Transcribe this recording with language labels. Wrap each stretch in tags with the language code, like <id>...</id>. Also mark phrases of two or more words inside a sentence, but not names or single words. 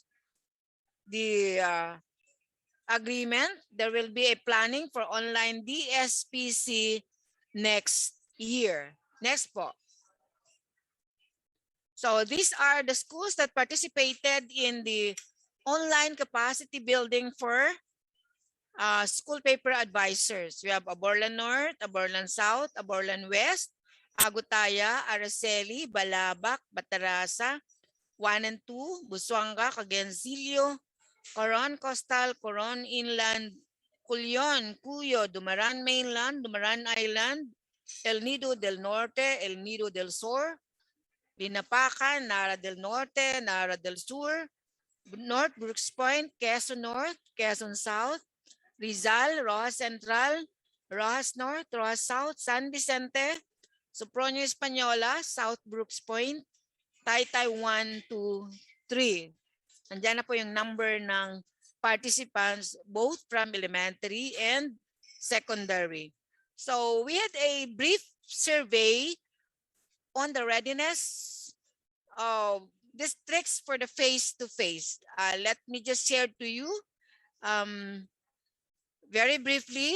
<en>The agreement, there will be a planning for online DSPC next year. Next po. So these are the schools that participated in the online capacity building for school paper advisors. We have Aborlan North, Aborlan South, Aborlan West, Agutaya, Araceli, Balabac, Batarasa, 1 and 2, Busuanga, Cagancillo, Coron Coastal, Coron Inland, Culyon, Cuyo, Dumaran Mainland, Dumaran Island, El Nido del Norte, El Nido del Sur, Linapacan, Nara del Norte, Nara del Sur, North Brooks Point, Quezon North, Quezon South, Rizal, Rojas Central, Rojas North, Rojas South, San Vicente, Soproño Española, South Brooks Point, Taytay 1, 2, 3.</en> <tl>Nandiyan na po yung</tl> <en>number ng participants both from elementary and secondary. So we had a brief survey on the readiness of districts for the face-to-face. Let me just share to you very briefly.</en>